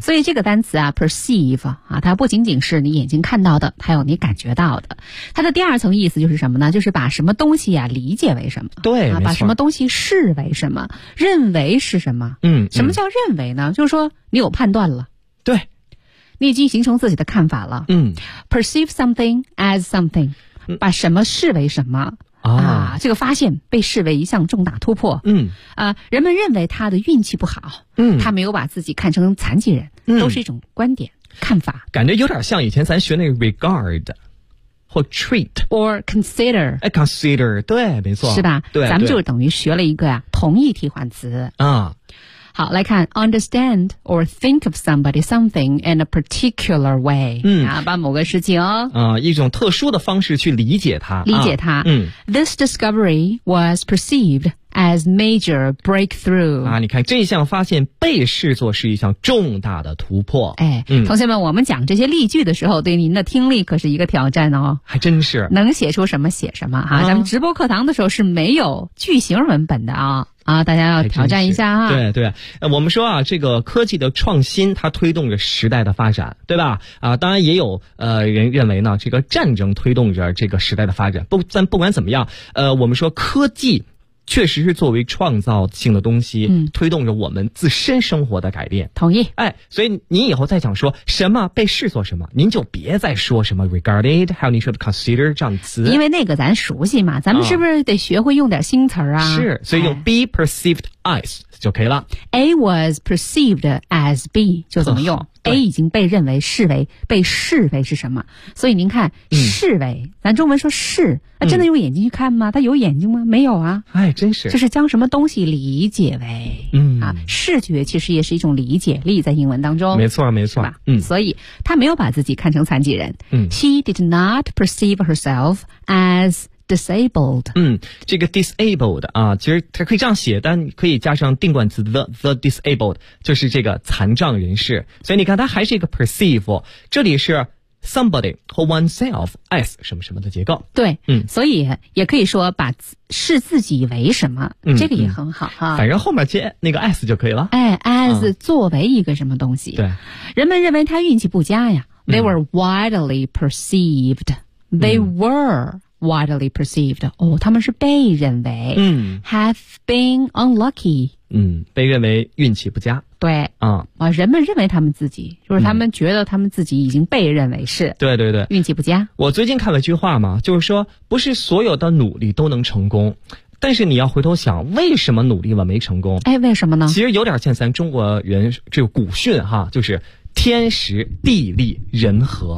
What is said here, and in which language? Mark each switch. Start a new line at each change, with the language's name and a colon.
Chinese: 所以这个单词啊 ，perceive 啊，它不仅仅是你眼睛看到的，还有你感觉到的。它的第二层意思就是什么呢？就是把什么东西啊理解为什么？对，把什么东西视为什么？认为是什么？嗯。什么叫认为呢？就是说你有判断了。对。你已经形成自己的看法了。嗯。
English: perceive something as something，
Chinese: 把什么视为什么？啊，这个发现被视为一项重大突破。嗯，人们认为他的运气不好。嗯，他没有把自己看成残疾人。嗯，都是一种观点看法。感觉有点像以前咱学那个 regard 或 treat
English: or consider。
Chinese: 哎 ，consider， 对，没错，是吧？对，咱们就等于学了一个呀、同义替换词。啊，好，来看
English: understand or think of somebody something in a particular way。嗯，
Chinese: 啊，把某个事情一种特殊的方式去理解它，理解它。嗯
English: ，This discovery was perceived as major breakthrough。
Chinese: 啊，你看这项发现被视作是一项重大的突破。哎，同学们，我们讲这些例句的时候，对您的听力可是一个挑战哦。还真是，能写出什么写什么哈、咱们直播课堂的时候是没有句型文本的啊。啊，大家要挑战一下啊。对对，我们说啊，这个科技的创新它推动着时代的发展，对吧？啊，当然也有人认为呢，这个战争推动着这个时代的发展。不管怎么样，我们说科技确实是作为创造性的东西，推动着我们自身生活的改变。同意。哎，所以您以后再想说什么被视作什么，您就别再说什么 regarded， 还有您说的 consider 这样词。因为那个咱熟悉嘛，咱们是不是得学会用点新词啊？是，所以用
English: be perceived as
Chinese: 就可以了。
English: A was perceived as B
Chinese: 就怎么用？ A 已经被认为视为被视为是什么，所以您看视为咱中文说视，那真的用眼睛去看吗？它有眼睛吗？没有啊。哎，真是，就是将什么东西理解为啊，视觉其实也是一种理解力，在英文当中没错没错，是吧？所以他没有把自己看成残疾人。
English: She did not perceive herself as disabled。
Chinese: 这个 disabled 啊，其实它可以这样写，但可以加上定冠词 the disabled， 就是这个残障人士。所以你看它还是一个 perceive， 这里是 somebody 和 oneself as 什么什么的结构。对，所以也可以说把视自己为什么，这个也很好哈。反正后面接那个 as 就可以了。哎， as 作为一个什么东西。对，人们认为他运气不佳呀。
English: they were widely perceived， they were widely perceived，
Chinese: 哦，他们是被认为，
English: have been unlucky，
Chinese: 被认为运气不佳，对，人们认为他们自己，就是他们觉得他们自己已经被认为是，对对对，运气不佳。我最近看了一句话嘛，就是说不是所有的努力都能成功，但是你要回头想，为什么努力了没成功？哎，为什么呢？其实有点像咱中国人这个古训哈，就是天时地利人和。